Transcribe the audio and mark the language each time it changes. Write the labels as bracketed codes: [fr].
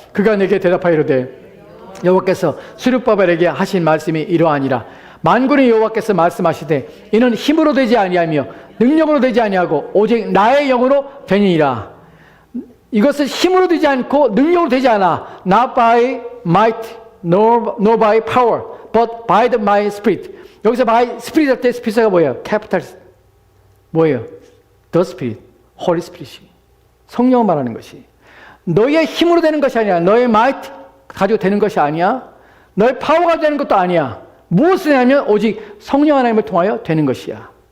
[ko] 그가 내게 대답하이르되 여호와께서 스룹바벨에게 하신 말씀이 이러하니라. 만군의 여호와께서 말씀하시되 이는 힘으로 되지 아니하며 능력으로 되지 아니하고 오직 나의 영으로 되니라. 이것은 힘으로 되지 않고 능력으로 되지 않아. [en] Not by might, nor by power, but by my spirit. [ko] 여기서 [en] by spirit [ko] 할 때 스피릿가 뭐예요? 캐피탈 뭐예요? [en] The spirit, Holy Spirit. [ko] 성령을 말하는 것이. 너의 힘으로 되는 것이 아니야. 너의 might 가지고 되는 것이 아니야. 너의 파워가 되는 것도 아니야. 무엇을 하면 오직 성령 하나님을 통하여 되는 것이야.